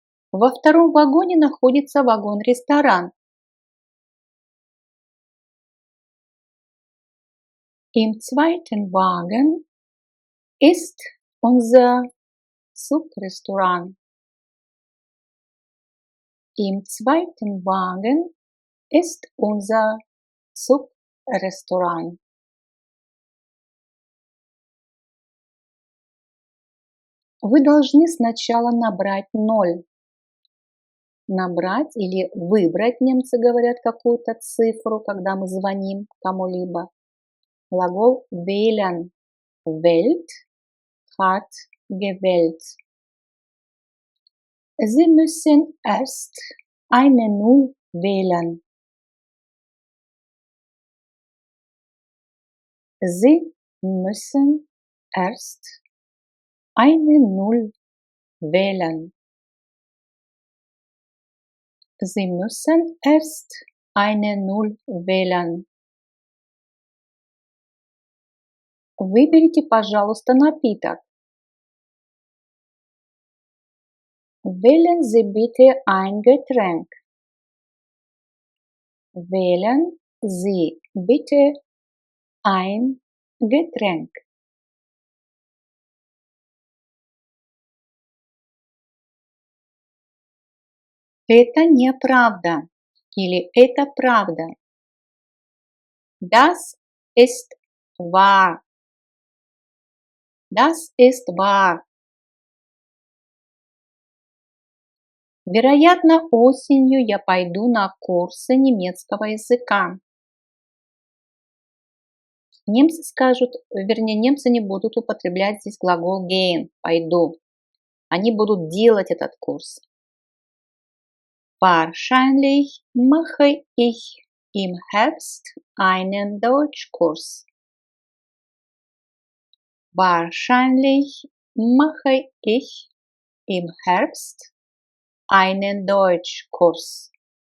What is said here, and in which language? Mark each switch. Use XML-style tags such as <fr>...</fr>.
<ru>Во втором вагоне находится вагон-ресторан.</ru> <de>Im zweiten Wagen ist unser Zugrestaurant. Im zweiten Wagen ist unser Zugrestaurant.</de> <ru>Вы должны сначала набрать 0. Набрать или выбрать, немцы говорят, какую-то цифру, когда мы звоним кому-либо. Глагол</ru> <de>wählen. Wählt, hat gewählt. Sie müssen erst eine Null wählen. Sie müssen erst eine Null wählen. Sie müssen erst eine Null wählen.</de> <ru>Выберите, пожалуйста, напиток.</ru> <de>Wählen Sie bitte ein Getränk. Wählen Sie bitte ein Getränk.</de> <ru>Это неправда или это правда.</ru> <de>Das ist wahr. Das ist wahr.</de> <ru>Вероятно, осенью я пойду на курсы немецкого языка. Немцы скажут, вернее, немцы не будут употреблять здесь глагол gehen, пойду. Они будут делать этот курс.</ru> <de>Wahrscheinlich mache ich im Herbst einen Deutschkurs. Wahrscheinlich mache ich im Herbst einen Deutschkurs.</de>